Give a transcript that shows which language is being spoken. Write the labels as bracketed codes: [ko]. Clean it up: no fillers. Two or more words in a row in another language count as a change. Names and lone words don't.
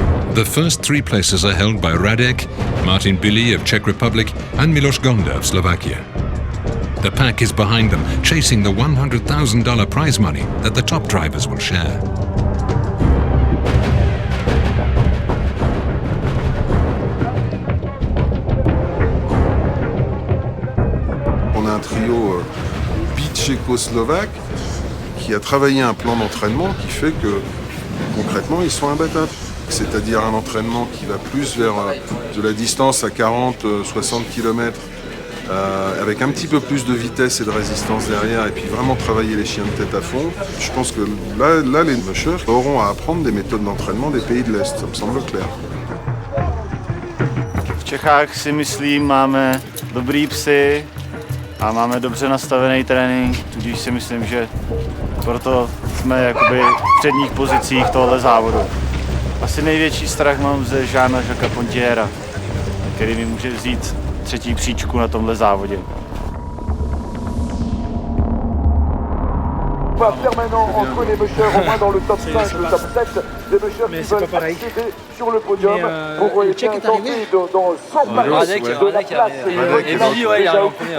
[en] The first 3 places are held by Radek, Martin Billy of Czech Republic and Miloš Gonda of Slovakia. The pack is behind them, chasing the $100,000 prize money that the top drivers will share. [fr] On a un trio tchécoslovaque qui a travaillé un plan d'entraînement qui fait que concrètement ils sont imbattables. C'est-à-dire un entraînement qui va plus vers de la distance à 40-60 km avec un petit peu plus de vitesse et de résistance derrière et puis vraiment travailler les chiens de tête à fond. Je pense que là les Mushers auront à apprendre des méthodes d'entraînement des pays de l'Est, ça me semble clair. [cs] V Čechách si myslím, máme dobrý psy a máme dobře nastavený trénink, tudíž si myslím, že proto jsme jakoby v předních pozicích tohle závodu. Asi největší strach mám ze Jeana Jacquesa Pontiera, který mi může vzít 3. příčku na tomhle závodě. [fr] Permanent entre les Mushers, au moins dans le top 5, le top 7, des Mushers qui veulent accéder sur le podium pour tenter dans son pari de la place. Et Billy, ouais, il arrive en premier.